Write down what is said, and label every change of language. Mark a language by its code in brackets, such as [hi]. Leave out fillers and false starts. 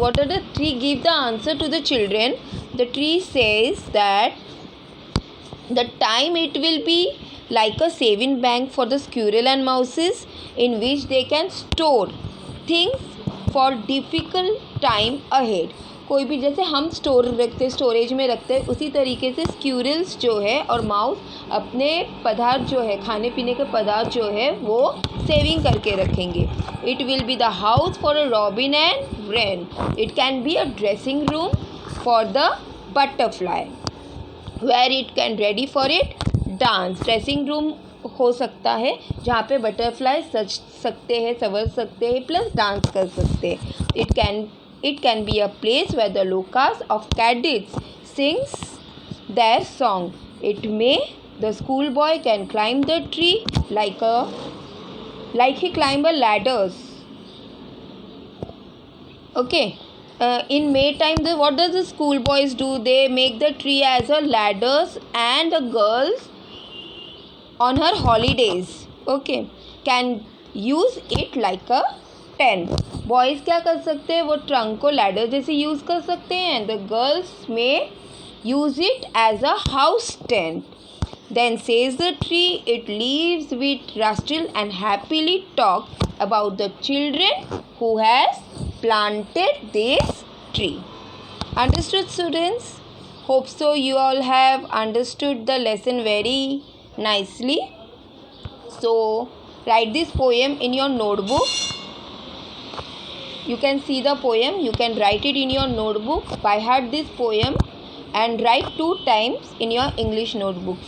[en] What are the tree give the answer to the children? The tree says that the time it will be like a saving bank for the squirrel and mouses, in which they can store things for difficult time ahead. [hi] कोई भी जैसे हम store रखते storage में रखते हैं, उसी तरीके से स्क्यूरल्स जो है और माउस अपने पदार्थ जो है, खाने पीने के पदार्थ जो है वो सेविंग करके रखेंगे. [en] It will be the house for a robin and rain. It can be a dressing room for the butterfly where it can ready for it dance. [hi] Dressing room हो सकता है जहाँ पे बटरफ्लाई सज सकते हैं, संवर सकते हैं, प्लस डांस कर सकते हैं. [en] It can be a place where the locusts of cadets sings their song. It may the schoolboy can climb the tree like he climb a ladders. Okay. In May time, what does the schoolboys do? They make the tree as a ladders, and the girls on her holidays, okay, can use it like a tent. [hi] Boys क्या कर सकते हैं? वो trunk को ladder जैसे use कर सकते हैं. [en] The girls may use it as a house tent. Then says the tree it leaves with rustle and happily talk about the children who has planted this tree. Understood students? Hope so you all have understood the lesson very nicely. So write this poem in your notebook. You can see the poem, you can write it in your notebook, by heart this poem, and write 2 times in your English notebook.